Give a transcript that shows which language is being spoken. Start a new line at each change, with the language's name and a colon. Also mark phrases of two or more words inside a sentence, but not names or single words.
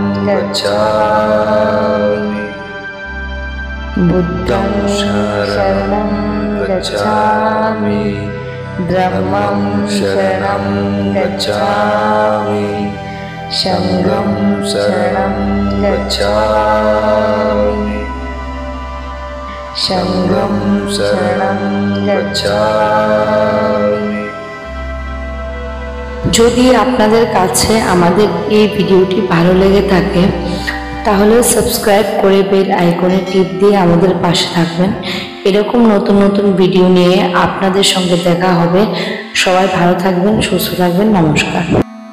Pali: गच्छामि बुद्धं शरणं गच्छामि धम्मं शरणं गच्छामि संघं शरणं गच्छामि संघं शरणं गच्छामि।
Bangla: যদি আপনাদের কাছে আমাদের এই ভিডিওটি ভালো লেগে থাকে তাহলে সাবস্ক্রাইব করে বেল আইকনে টিপ দিয়ে আমাদের পাশে থাকবেন। এরকম নতুন নতুন ভিডিও নিয়ে আপনাদের সঙ্গে দেখা হবে। সবাই ভালো থাকবেন, সুস্থ থাকবেন। নমস্কার।